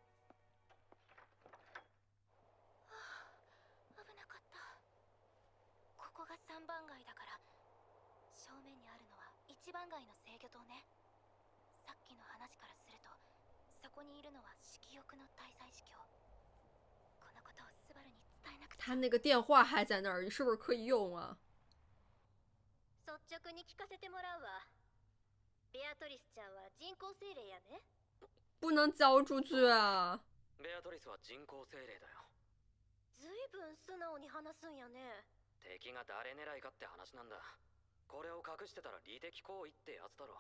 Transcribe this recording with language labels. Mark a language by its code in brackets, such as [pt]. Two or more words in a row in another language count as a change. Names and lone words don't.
[ja] 危なかった。ここが3番街だから、正面にあるのは1番街の制御塔ね。さっきの話からすると、そこにいるのは色欲の滞在司教。このことをスバルに伝えなくて。 [zh] 他那个电话还在那儿，你是不是可以用啊？ [ja] 率直に聞かせてもらうわ。ベアトリスちゃんは人工精霊やね。 [zh] 不能交出去啊！ [ja] ベアトリスは人工精霊だよ。ずいぶん素直に話すんやね。敵が誰狙いかって話なんだ。これを隠してたら利敵行為ってやつだろ。